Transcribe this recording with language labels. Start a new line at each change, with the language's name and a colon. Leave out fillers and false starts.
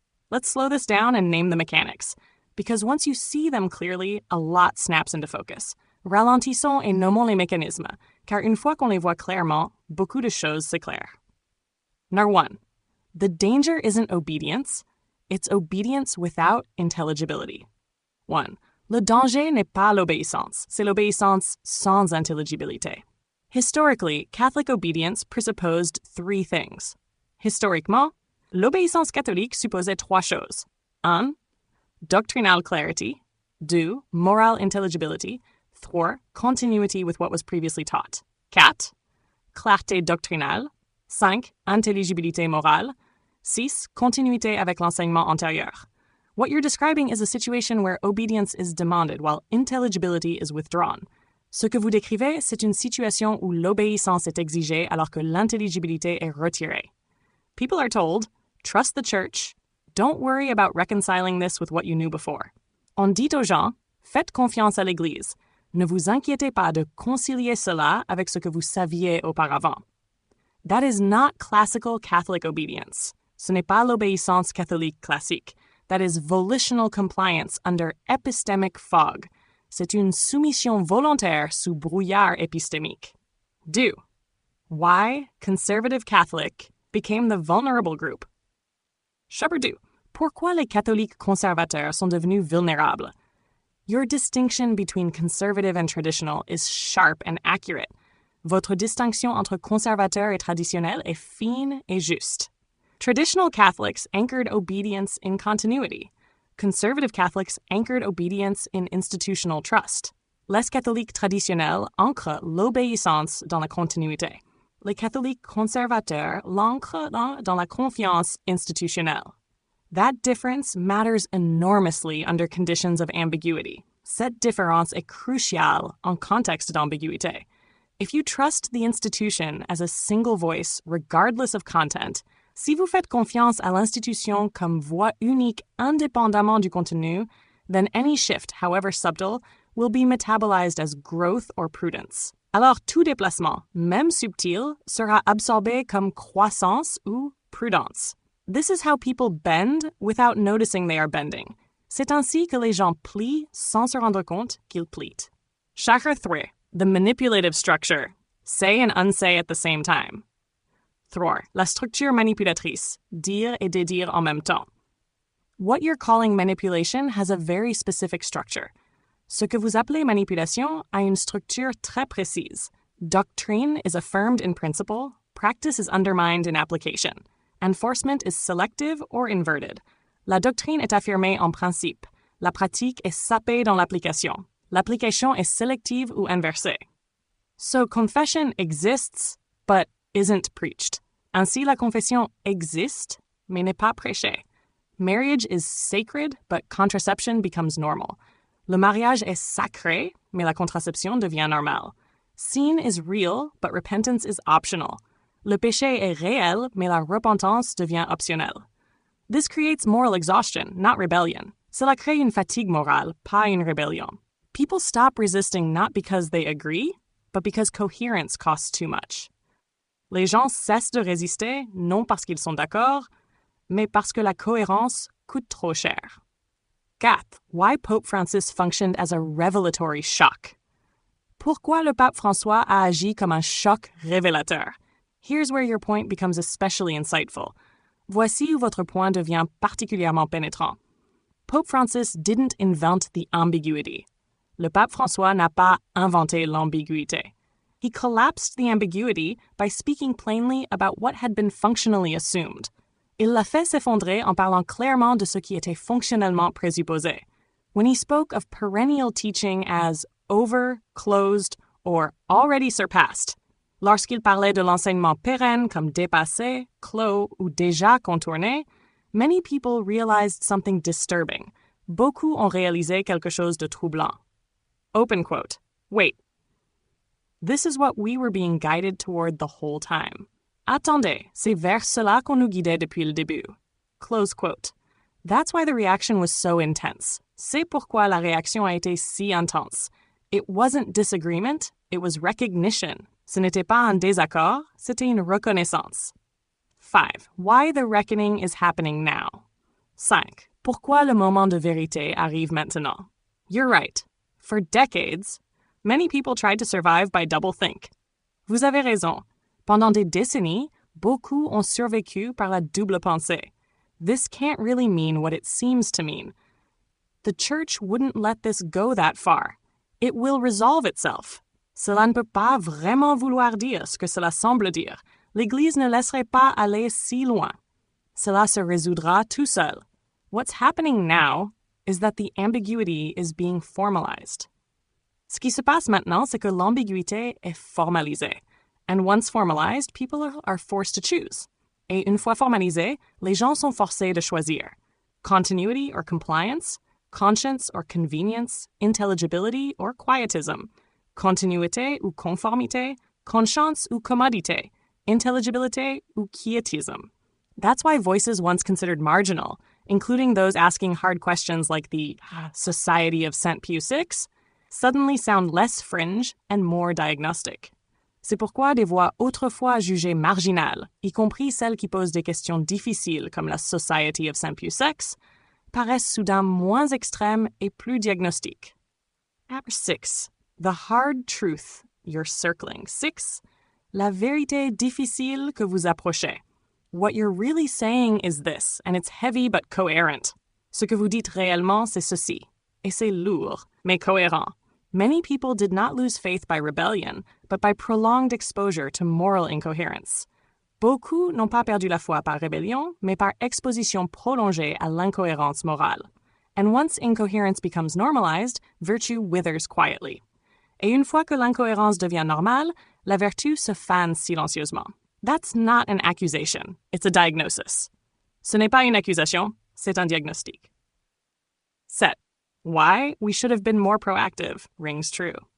English: Let's slow this down and name the mechanics, because once you see them clearly, a lot snaps into focus.
French: Ralentissons et nommons les mécanismes, car une fois qu'on les voit clairement, beaucoup de choses s'éclairent.
English: Number 1. The danger isn't obedience, it's obedience without intelligibility. 1.
French: Le danger n'est pas l'obéissance, c'est l'obéissance sans intelligibilité.
English: Historically, Catholic obedience presupposed 3 things.
French: Historiquement, l'obéissance catholique supposait 3 choses.
English: 1. Doctrinal clarity. 2. Moral intelligibility. 3. Continuity with what was previously taught.
French: 4. Clarté doctrinale. 5. Intelligibilité morale. 6. Continuité avec l'enseignement antérieur.
English: What you're describing is a situation where obedience is demanded while intelligibility is withdrawn.
French: Ce que vous décrivez, c'est une situation où l'obéissance est exigée alors que l'intelligibilité est retirée.
English: People are told, trust the church, don't worry about reconciling this with what you knew before.
French: On dit aux gens, faites confiance à l'Église. Ne vous inquiétez pas de concilier cela avec ce que vous saviez auparavant.
English: That is not classical Catholic obedience.
French: Ce n'est pas l'obéissance catholique classique.
English: That is volitional compliance under epistemic fog.
French: C'est une soumission volontaire sous brouillard épistémique. 2.
English: Why conservative Catholic became the vulnerable group.
French: Chapitre 2. Pourquoi les catholiques conservateurs sont devenus vulnérables?
English: Your distinction between conservative and traditional is sharp and accurate.
French: Votre distinction entre conservateur et traditionnel est fine et juste.
English: Traditional Catholics anchored obedience in continuity. Conservative Catholics anchored obedience in institutional trust.
French: Les catholiques traditionnels ancrent l'obéissance dans la continuité. Les catholiques conservateurs l'ancrent dans la confiance institutionnelle.
English: That difference matters enormously under conditions of ambiguity.
French: Cette différence est cruciale en contexte d'ambiguïté.
English: If you trust the institution as a single voice, regardless of content,
French: si vous faites confiance à l'institution comme voix unique indépendamment du contenu,
English: then any shift, however subtle, will be metabolized as growth or prudence.
French: Alors tout déplacement, même subtil, sera absorbé comme croissance ou prudence.
English: This is how people bend without noticing they are bending.
French: C'est ainsi que les gens plient sans se rendre compte qu'ils plient.
English: Chapitre 3. The manipulative structure. Say and unsay at the same time.
French: 3. La structure manipulatrice. Dire et dédire en même temps.
English: What you're calling manipulation has a very specific structure.
French: Ce que vous appelez manipulation a une structure très précise.
English: Doctrine is affirmed in principle, practice is undermined in application. Enforcement is selective or inverted.
French: La doctrine est affirmée en principe. La pratique est sapée dans l'application. L'application est sélective ou inversée.
English: So confession exists, but isn't preached.
French: Ainsi, la confession existe, mais n'est pas prêchée.
English: Marriage is sacred, but contraception becomes normal.
French: Le mariage est sacré, mais la contraception devient normale.
English: Sin is real, but repentance is optional.
French: Le péché est réel, mais la repentance devient optionnelle.
English: This creates moral exhaustion, not rebellion.
French: Cela crée une fatigue morale, pas une rébellion.
English: People stop resisting not because they agree, but because coherence costs too much.
French: Les gens cessent de résister, non parce qu'ils sont d'accord, mais parce que la cohérence coûte trop cher. 4.
English: Why Pope Francis functioned as a revelatory shock.
French: Pourquoi le pape François a agi comme un choc révélateur?
English: Here's where your point becomes especially insightful.
French: Voici où votre point devient particulièrement pénétrant.
English: Pope Francis didn't invent the ambiguity.
French: Le pape François n'a pas inventé l'ambiguïté.
English: He collapsed the ambiguity by speaking plainly about what had been functionally assumed.
French: Il l'a fait s'effondrer en parlant clairement de ce qui était fonctionnellement présupposé.
English: When he spoke of perennial teaching as over, closed, or already surpassed,
French: lorsqu'il parlait de l'enseignement pérenne comme dépassé, clos ou déjà contourné,
English: many people realized something disturbing.
French: Beaucoup ont réalisé quelque chose de troublant.
English: Open quote. Wait. This is what we were being guided toward the whole time.
French: Attendez, c'est vers cela qu'on nous guidait depuis le début.
English: Close quote. That's why the reaction was so intense.
French: C'est pourquoi la réaction a été si intense.
English: It wasn't disagreement, it was recognition.
French: Ce n'était pas un désaccord, c'était une reconnaissance. 5.
English: Why the reckoning is happening now. 5.
French: Pourquoi le moment de vérité arrive maintenant.
English: You're right. For decades, many people tried to survive by doublethink.
French: Vous avez raison. Pendant des décennies, beaucoup ont survécu par la double pensée.
English: This can't really mean what it seems to mean. The church wouldn't let this go that far. It will resolve itself.
French: Cela ne peut pas vraiment vouloir dire ce que cela semble dire. L'Église ne laisserait pas aller si loin. Cela se résoudra tout seul.
English: What's happening now is that the ambiguity is being formalized.
French: Ce qui se passe maintenant, c'est que l'ambiguïté est formalisée.
English: And once formalized, people are forced to choose.
French: Et une fois formalisé, les gens sont forcés de choisir.
English: Continuity or compliance, conscience or convenience, intelligibility or quietism,
French: continuité ou conformité, conscience ou commodité, intelligibilité ou quietism.
English: That's why voices once considered marginal, including those asking hard questions like the Society of St. Pius VI, suddenly sound less fringe and more diagnostic.
French: C'est pourquoi des voix autrefois jugées marginales, y compris celles qui posent des questions difficiles comme la Society of St. Pius VI, paraissent soudain moins extrêmes et plus diagnostiques.
English: Number 6. The hard truth you're circling. 6.
French: La vérité difficile que vous approchez.
English: What you're really saying is this, and it's heavy but coherent.
French: Ce que vous dites réellement, c'est ceci. Et c'est lourd, mais cohérent.
English: Many people did not lose faith by rebellion, but by prolonged exposure to moral incoherence.
French: Beaucoup n'ont pas perdu la foi par rébellion, mais par exposition prolongée à l'incohérence morale.
English: And once incoherence becomes normalized, virtue withers quietly.
French: Et une fois que l'incohérence devient normale, la vertu se fane silencieusement.
English: That's not an accusation, it's a diagnosis.
French: Ce n'est pas une accusation, c'est un diagnostic. 7.
English: Why we should have been more proactive rings true.